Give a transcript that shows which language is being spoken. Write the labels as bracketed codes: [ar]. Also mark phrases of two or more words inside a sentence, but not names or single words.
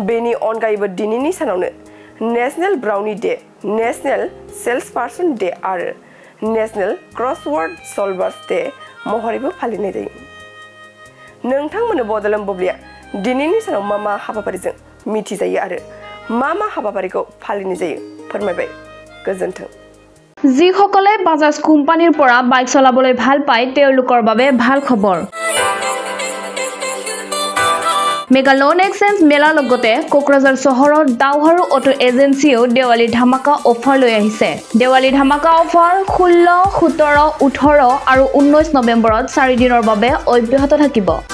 [brx] बेनि अनगायैबो दिनैनि सानावनो नेशनेल ब्राउनी डे, नेशनेल सेल्सपार्सन डे आरो नेशनेल क्रसवर्ड सल्भार्स डे महरैबो फालिनाय जायो। नोंथांमोननो बड'लेण्ड बुब्लिया दिनैनि सानाव मा हाबाफारिजों मिथिजायो आरो मा हाबाफारिखौ फालिनाय जायो फोरमायबाय। गोजोन्थों। [as] যিসকলে বাজাজ কোম্পানীৰ পৰা বাইক চলাবলৈ ভাল পায় তেওঁলোকৰ বাবে ভাল খবৰ। মেগা লোন এক্সচেঞ্জ মেলাৰ লগতে কোকৰাঝাৰ চহৰৰ দাওহাৰু অটো এজেন্সিয়েও দেৱালী ধামাকা অফাৰ লৈ আহিছে। দেৱালী ধামাকা অফাৰ 16, 17, 18 আৰু 19 নৱেম্বৰত 4 দিনৰ বাবে অব্যাহত থাকিব।